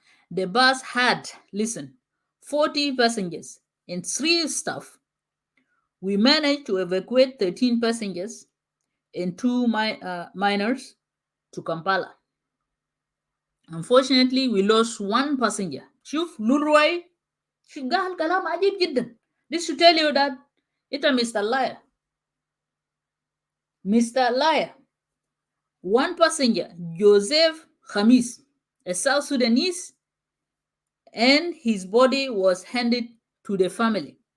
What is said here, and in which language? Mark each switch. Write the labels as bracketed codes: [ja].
[en] The bus had, listen, 40 passengers and 3 staff. We managed to evacuate 13 passengers and 2 minors to Kampala. Unfortunately, we lost 1 passenger. [ar] شوف لولروي شو قال كلام عجيب جدا. [en] This to tell you that it's a Mr. Liar. Mr. Liar. 1 passenger, Joseph Khamis, a South Sudanese, and his body was handed to the family.